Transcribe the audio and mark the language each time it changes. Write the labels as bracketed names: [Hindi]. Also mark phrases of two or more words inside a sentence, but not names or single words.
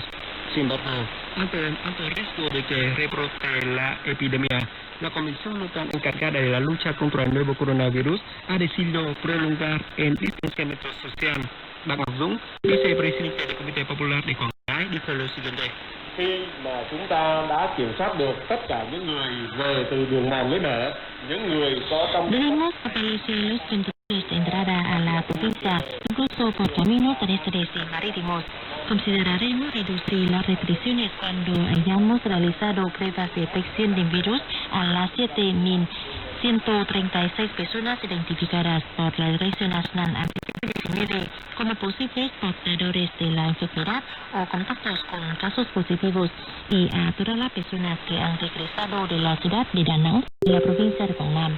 [Spanish] Sin embargo, ante el riesgo de que rebrote la epidemia, la Comisión Local encargada de la lucha contra el nuevo coronavirus ha decidido prolongar el distanciamiento social. Bang Ngọc Dũng, vicepresidente del Comité Popular de Quảng Ngãi, dijo lo siguiente. [Vietnamese] Khi mà chúng ta đã kiểm soát được tất cả những người về từ đường mòn lối mở, những người có trong [Spanish] Debemos fortalecer los controles de entrada a la provincia, incluso por caminos terrestres y marítimos. Consideraremos reducir las restricciones cuando hayamos realizado pruebas de detección de virus a las 7.136 personas identificadas por la Dirección Nacional Anti-COVID-19 como posibles portadores de la enfermedad o contactos con casos positivos y a todas las personas que han regresado de la ciudad de Da Nang y la provincia de Quảng Nam.